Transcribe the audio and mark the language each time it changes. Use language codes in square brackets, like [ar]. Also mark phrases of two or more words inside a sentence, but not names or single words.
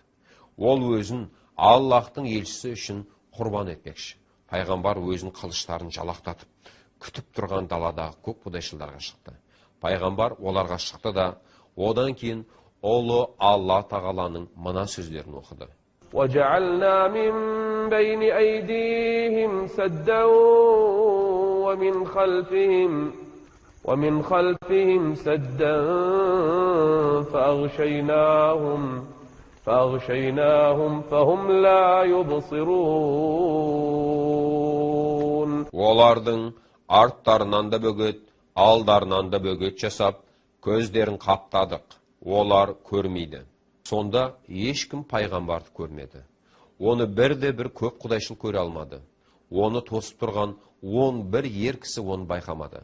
[kk] Ол өзін Аллахтың елшісі үшін құрбан етпекші. Пайғамбар өзін қылыштарын жалақтатып, күтіп тұрған даладағы көк құдайшылдарға шықты. Пайғамбар оларға шықты да, одан кейін ұлы Алла тағаланың мына сөздерін оқыды. [ar] وَجَعَلْنَا مِنْ بَيْنِ أَيْدِيهِمْ سَدًّا وَمِنْ خَلْفِهِمْ سَدًّا فَأَغْشَيْنَاهُمْ فَهُمْ لَا يُبْصِرُونَ. [kk] Олардың арттарынан да бөгет, алдарынан да бөгет жасап, көздерін қаптадық. Олар көрмейді. Сонда ешкім пайғамбарды көрмеді. Оны бірде-бір көп құдайшыл көре алмады. Оны тосып тұрған 11 ер кісі оны байқамады.